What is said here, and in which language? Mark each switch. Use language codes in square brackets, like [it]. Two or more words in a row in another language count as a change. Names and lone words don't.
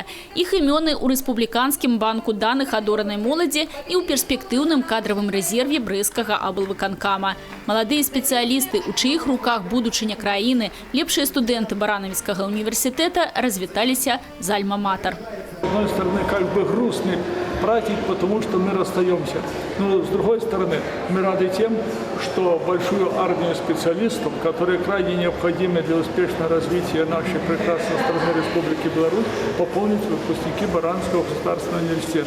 [be] Іх імёны ў рэспубліканскім банку даных адоранай моладзі і ў перспектыўным кадравым рэзерве брэсцкага аблвыканкама. Маладыя спецыялісты, у чыіх руках будучыня краіны, лепшыя студэнты Баранавіцкага універсітэта развіталіся з альма-матер. [ru] С одной стороны, как бы грустный праздник, потому что мы расстаемся. Но с другой стороны, мы рады тем, что большую армию специалистов, которые крайне необходимы для успешного развития нашей прекрасной страны Республики Беларусь, пополнят выпускники Баранского государственного университета.